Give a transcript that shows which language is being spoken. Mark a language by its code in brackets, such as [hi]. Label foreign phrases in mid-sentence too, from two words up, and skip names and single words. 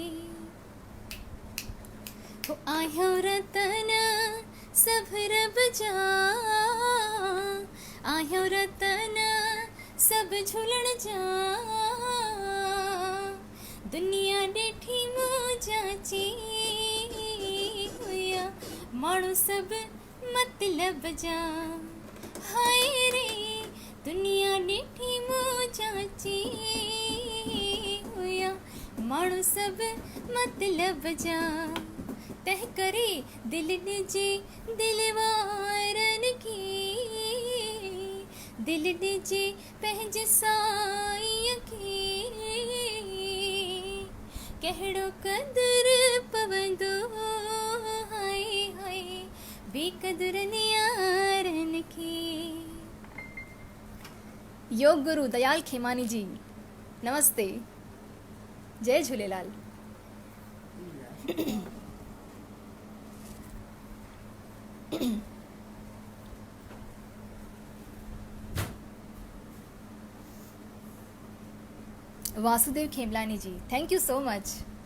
[sd] हो आहियो रतन सभ रब जा आहियो रतन सभ झूलण जा दुनिया ॾिठी मौजाची हुया माण्हू सभु मतलब जा हाय रे दुनिया ॾिठी मौजाची हुया माण्हू सभु मतलब जा तंहिं करे दिल ॾिजे दिलवारन खे दिल ॾिजे पंहिंजे साईं खे कहिड़ो क़दुरु पवंदो हाय हाय बेक़दुरनि यारन खे। योग गुरु दयाल खेमानी जी नमस्ते जय झूलेलाल। [en] वासुदेव खेमलानी जी thank you so much.